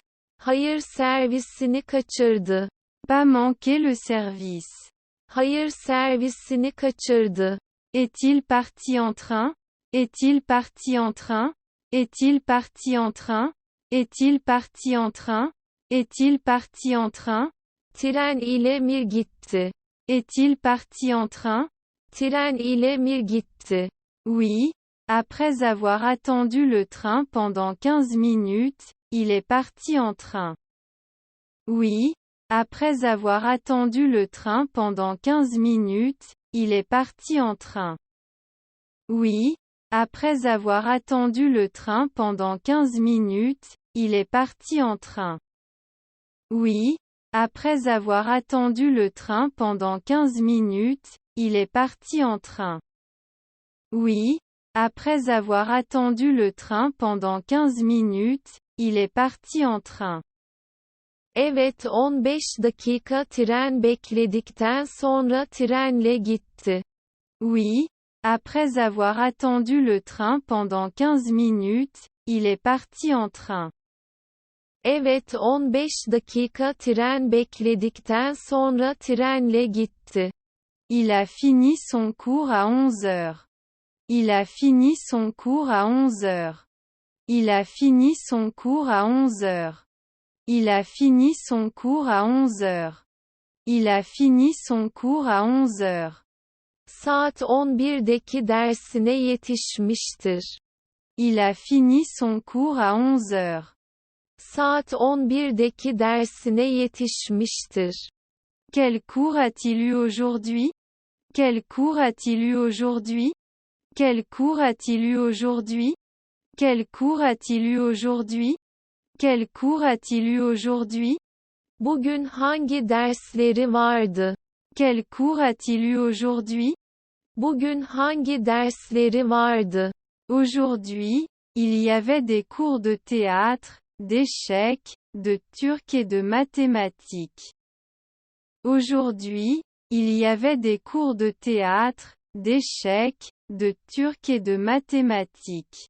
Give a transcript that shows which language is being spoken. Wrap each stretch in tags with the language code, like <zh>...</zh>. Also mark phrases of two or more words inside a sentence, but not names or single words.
<tr>Hayır servisini kaçırdı.</tr> <fr>Pas manquer le service.</fr> <tr>Hayır servisini kaçırdı.</tr> <fr>Est-il parti en train? Est-il parti en train? Est-il parti en train? Est-il parti en train? Est-il parti en train?</fr> <tr>Tren ile mi gitti?</tr> <fr>Est-il parti en train?</fr> <tr>Tren ile mi gitti?</tr> <fr>Oui, après avoir attendu le train pendant 15 minutes, il est parti en train. Oui, après avoir attendu le train pendant 15 minutes, il est parti en train. Oui, après avoir attendu le train pendant 15 minutes, il est parti en train. Oui, après avoir attendu le train pendant 15 minutes, il est parti en train. Oui, après avoir attendu le train pendant 15 minutes, il est parti en train.</fr> <tr>Evet 15 dakika tren bekledikten sonra trenle gitti.</tr> <fr>Oui, après avoir attendu le train pendant 15 minutes, il est parti en train.</fr> <tr>Evet 15 dakika tren bekledikten sonra trenle gitti.</tr> <fr>Il a fini son cours à 11 heures. Il a fini son cours à 11 heures. Il a fini son cours à 11 heures. Il a fini son cours à 11 heures. Il a fini son cours à 11 heures.</fr> <tr>Saat 11'deki dersine yetişmiştir.</tr> <fr>Il a fini son cours à 11 heures.</fr> <tr>Saat 11'deki dersine yetişmiştir.</tr> <fr>Quel cours a-t-il eu aujourd'hui? Quel cours a-t-il eu aujourd'hui? Quel cours a-t-il eu aujourd'hui? Quel cours a-t-il eu aujourd'hui? Quel cours a-t-il eu aujourd'hui?</fr> <tr>Bugün hangi dersleri vardı?</tr> <fr>Quel cours a-t-il eu aujourd'hui?</fr> <tr>Bugün hangi dersleri vardı?</tr> <fr>Aujourd'hui, il y avait des cours de théâtre, d'échecs, de turc et de mathématiques. Aujourd'hui, il y avait des cours de théâtre, d'échecs, de turc et de mathématiques.</fr>